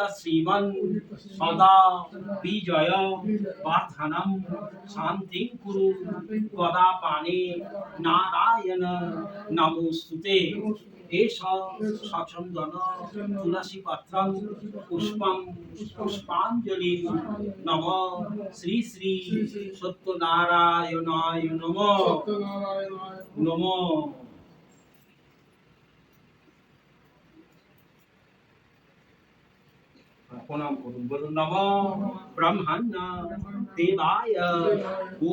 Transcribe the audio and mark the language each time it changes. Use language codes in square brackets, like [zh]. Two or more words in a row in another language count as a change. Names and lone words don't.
[sa] श्रीमन् सदा विजय वर्धनम शांति कुरु गदा पाने नारायण नमोस्तुते एष सचंदन तुलसी पत्रं पुष्पं पुष्पांजलि नमः श्री श्री सत्यनारायणाय नमः नमः [hi] प्रणाम करूं बोलो [sa] नमो ब्रह्मण्य देवाय गो